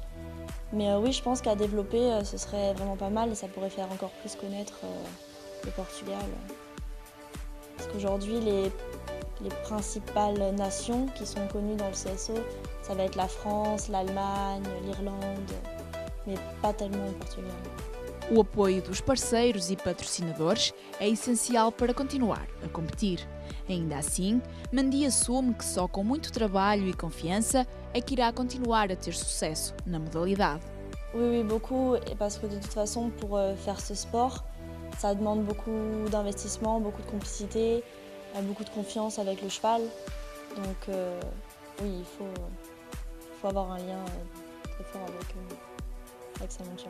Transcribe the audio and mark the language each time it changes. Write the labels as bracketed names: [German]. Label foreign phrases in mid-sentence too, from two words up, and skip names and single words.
[French] Mais oui, je pense qu'à développer, ce serait vraiment pas mal et ça pourrait faire encore plus connaître le Portugal. Parce qu'aujourd'hui, les principales nations qui sont connues dans le CSO, ça va être la France, l'Allemagne, l'Irlande, mais pas tellement le Portugal. [Portuguese] O apoio dos parceiros e patrocinadores é essencial para continuar a competir. Ainda assim, Mandy assume que só com muito trabalho e confiança é que irá continuar a ter sucesso na modalidade. [French] Oui, beaucoup, parce que de toute façon, pour faire ce sport, ça demande beaucoup d'investissement, beaucoup de complicité, beaucoup de confiance avec le cheval. Donc oui, il faut avoir un lien très fort avec sa monture.